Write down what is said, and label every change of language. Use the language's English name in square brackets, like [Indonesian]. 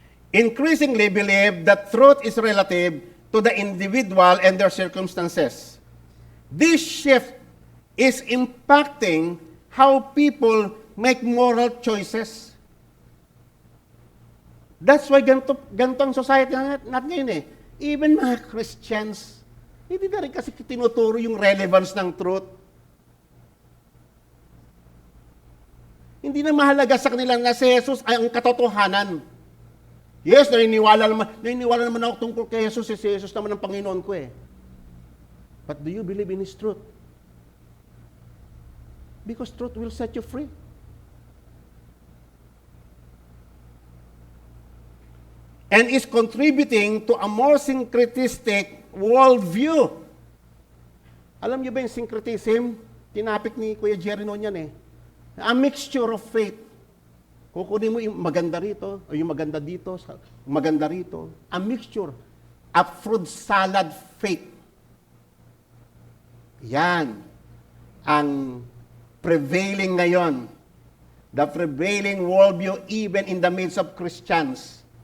[English] Increasingly believe that truth is relative to the individual and their circumstances. This shift is impacting how people make moral choices. That's why [Filipino] ganito ang society natin ngayon eh. Even mga Christians, hindi na rin kasi tinuturo yung relevance ng truth. Hindi na mahalaga sa kanila na si Jesus ay ang katotohanan. Yes, naniniwala naman ako tungkol kay Jesus. Si Jesus naman ang Panginoon ko eh. [English] But do you believe in His truth? Because truth will set you free. And is contributing to a more syncretistic worldview. [Filipino] Alam niyo ba yung syncretism? Tinapik ni Kuya Jerry noon yan eh. [English] A mixture of faith. [Filipino] Kukunin mo yung maganda rito, o yung maganda dito, maganda rito. [English] A mixture. A fruit salad faith. [Filipino] Yan ang prevailing ngayon. [English] The prevailing worldview even in the midst of Christians.